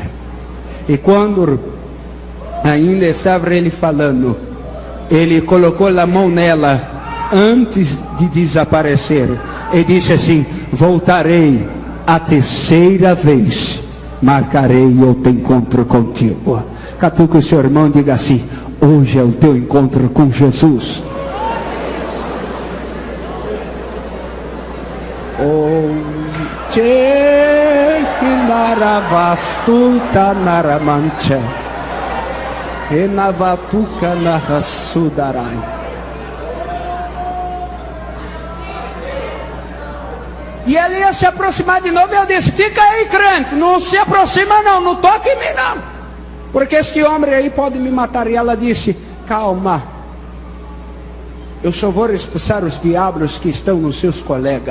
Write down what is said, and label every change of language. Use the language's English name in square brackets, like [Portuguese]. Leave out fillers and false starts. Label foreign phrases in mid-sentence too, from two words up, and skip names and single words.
[Portuguese] E quando ainda estava ele falando, ele colocou a mão nela antes de desaparecer e disse assim: voltarei a terceira vez, marcarei o teu encontro contigo. Catuque o seu irmão e diga assim: hoje é o teu encontro com Jesus. Naravastuta naramancha, enavatuka narasudarai. E ele ia se aproximar de novo, e eu disse: fica aí, crente, não se aproxima não, não toque em mim não, porque este homem aí pode me matar. E ela disse: calma, eu só vou expulsar os diabos que estão nos seus colegas.